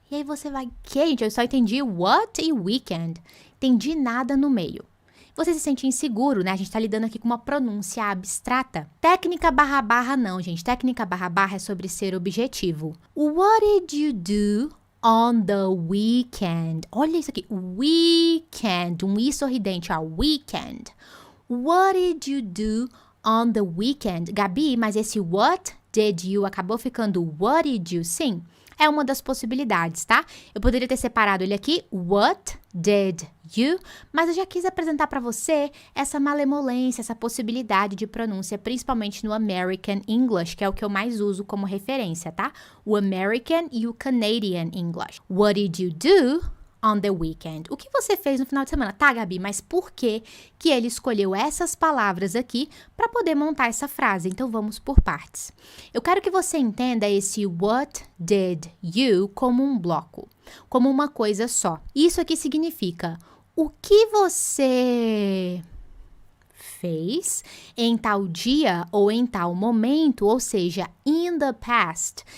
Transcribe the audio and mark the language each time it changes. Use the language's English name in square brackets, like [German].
[Portuguese] E aí você vai, que, gente? Eu só entendi what e weekend. Entendi nada no meio. Você se sente inseguro, né? A gente tá lidando aqui com uma pronúncia abstrata. Técnica barra não, gente. Técnica barra é sobre ser objetivo. [English] What did you do on the weekend? [Portuguese] Olha isso aqui. Weekend. Um i sorridente, ó. Weekend. [English] What did you do on the weekend? [Portuguese] Gabi, mas esse [English] what did you [Portuguese] acabou ficando [English] what did you? [Portuguese] Sim. É uma das possibilidades, tá? Eu poderia ter separado ele aqui, [English] what did you? [Portuguese] Mas eu já quis apresentar para você essa malemolência, essa possibilidade de pronúncia, principalmente no American English, que é o que eu mais uso como referência, tá? O American e o Canadian English. [English] What did you do on the weekend? [Portuguese] O que você fez no final de semana? Tá, Gabi, mas por que ele escolheu essas palavras aqui para poder montar essa frase? Então, vamos por partes. Eu quero que você entenda esse [English] what did you [Portuguese] como um bloco, como uma coisa só. Isso aqui significa o que você fez em tal dia ou em tal momento, ou seja, [English] in the past.